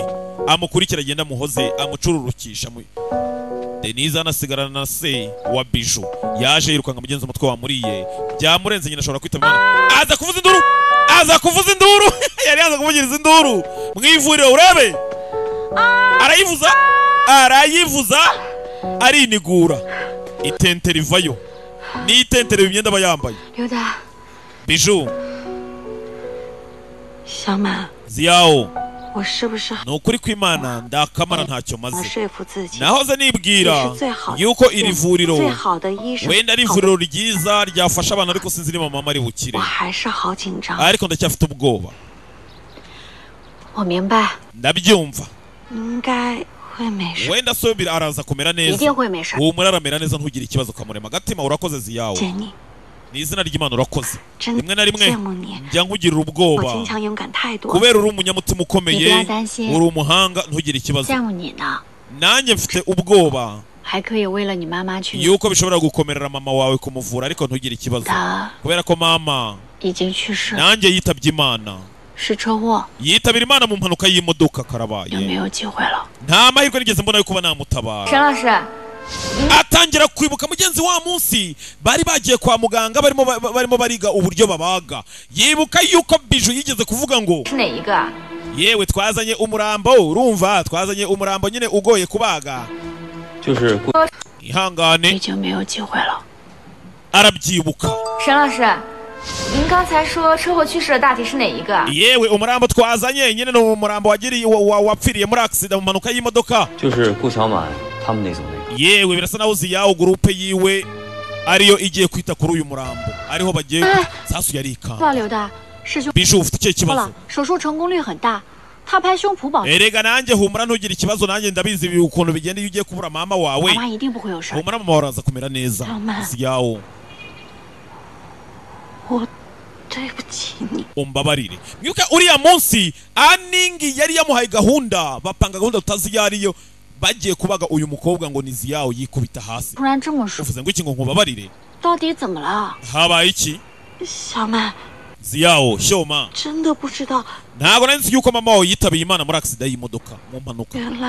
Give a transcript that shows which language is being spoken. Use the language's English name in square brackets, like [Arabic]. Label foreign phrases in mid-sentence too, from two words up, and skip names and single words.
[Kinyarwanda] amukurikira agenda amuhoze amucururukisha Denise anasigarana na se wa biju yaje yirukanga mugenzi umutwe wamuriye byamurenze nyina ashobora kwita mwana aza kuvuza induru yari yaza kuvugiriza induru mwivuriro urebe arayivuza arinigura itente rivayo ni itente riva imyenda aba yambaye [Chinese] 刘丹， [Kinyarwanda] biju [Chinese] 小满， [Kinyarwanda] ziyawo [Chinese] 我是不是 [Kinyarwanda] ni ukuri kw'Imana ndakamara ntacyo [Chinese] 能 [Kinyarwanda] maze [Chinese] 说服自己？ [Kinyarwanda] nahoze [Chinese] 这 [Kinyarwanda] nibwira [Chinese] 是最好的 [Kinyarwanda] yuko iri [Chinese] 最 [Kinyarwanda] vuriro [Chinese] 好的医生， [Kinyarwanda] wenda ari [Chinese] 好的 [Kinyarwanda] ivuriro ryiza ryafasha abantu ariko sinzi niba mama ari bukire [Chinese] 我还是好紧张。 [Kinyarwanda] ariko ndacyafite ubwoba [Chinese] 我明白， [Kinyarwanda] ndabyumva [Chinese] 应该会没事， [Kinyarwanda] wenda so araza kumera [Chinese] 一 [Kinyarwanda] neza [Chinese] 定会没事。 [Kinyarwanda] humura aramera neza ntugire ikibazo kamurema agatima urakoze ziyawo [Chinese] 姐你， [Kinyarwanda] ni izina ry'Imana urakoze [Chinese] 真 [Kinyarwanda] rimwe na rimwe [Chinese] 羡慕你， [Kinyarwanda] njya nkugirira [Chinese] 我 [Kinyarwanda] ubwoba [Chinese] 坚强勇敢太多， [Kinyarwanda] kubera uri umunyamutima ukomeye [Chinese] 你不要担心 [Kinyarwanda] uri umuhanga ntugire ikibazo [Chinese] 羡慕你呢， [Kinyarwanda] nanjye mfite ubwoba [Chinese] 还可以为了你妈妈去， [Kinyarwanda] yuko bishobora gukomerera mama wawe kumuvura ariko ntugire ikibazo [Chinese] 她 [Kinyarwanda] kubera ko mama [Chinese] 已经去世， [Kinyarwanda] nanjye yitabye Imana [Chinese] 是车祸， [Kinyarwanda] yitabira Imana mu mpanuka y'imodoka [Chinese] 有没 [Kinyarwanda] karabaye [Chinese] 有机会了？ [Kinyarwanda] nta mahirwe nigeze mbona yo kuba namutabara [Chinese] 沈老师， [Kinyarwanda] atangira kwibuka mugenzi wa munsi bari bagiye kwa muganga barimo bariga uburyo babaga yibuka yuko biju yigeze kuvuga ngo [Chinese] 是哪一个啊？ [Kinyarwanda] yewe twazanye umurambo urumva twazanye umurambo nyine ugoye kubaga [Chinese] 就是过已 [Kinyarwanda] ihangane [Chinese] 经没有机会了。 [Kinyarwanda] arabyibuka [Chinese] 沈老师，您刚才说车祸去世的大体是哪一个啊？ [Kinyarwanda] yewe umurambo twazanye nyine ni umurambo wapfiriye muri accident mu mpanuka y'imodoka [Chinese] 就是顾小满他们那组那个。 [Kinyarwanda] yewe birasa naho ziyawo gurupe yiwe ariyo igiye kwita kuri uyu murambo ariho bagiye sasu yarikanga [Chinese] 哇，刘大，师兄 [Kinyarwanda] bishu ufite ikihe [Chinese] 说 [Kinyarwanda] kibazo [Chinese] 了，手术成功率很大，他拍胸脯保证， [Kinyarwanda] erega nanjye humura ntugire ikibazo nanjye ndabizi ibi ukuntu bigenda iyo ugiye kubura mama wawe [Chinese] 妈妈一定不会有事儿。 [Kinyarwanda] humura mama wawe araza kumera neza Mama. ziyawo [Chinese] 我真 [Kinyarwanda] umbabarire mwibuke uriya munsi Aningi yari yamuhaye gahunda bapanga gahunda tutazi iyo ariyo bagiye kubaga uyu mukobwa ngo ni Ziyawo yikubita hasi uvuze ngo iki ngo nkubabarire habaye iki Ziyawo Shoma ntabwo nari nzi yuko mama wawe yitabiye Imana muri accident y'imodoka mu mpanuka